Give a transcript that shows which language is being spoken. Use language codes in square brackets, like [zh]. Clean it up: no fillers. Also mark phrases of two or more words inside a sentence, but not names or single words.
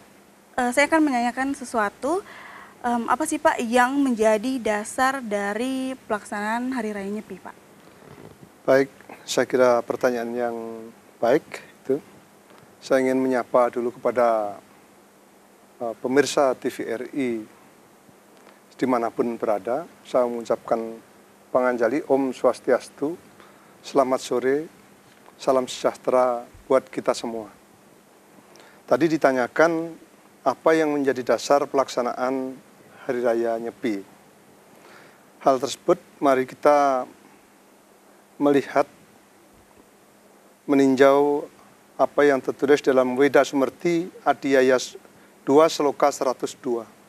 [id] Saya akan menanyakan sesuatu. Apa sih Pak yang menjadi dasar dari pelaksanaan Hari Raya Nyepi, Pak? Baik, saya kira pertanyaan yang baik itu. Saya ingin menyapa dulu kepada pemirsa TVRI dimanapun berada. Saya mengucapkan [ban] panganjali Om Swastiastu, [id] selamat sore, salam sejahtera buat kita semua. Tadi ditanyakan apa yang menjadi dasar pelaksanaan Hari Raya Nyepi. Hal tersebut mari kita melihat, meninjau apa yang tertulis dalam Weda Sumerti Adhyaya 2 Sloka 102.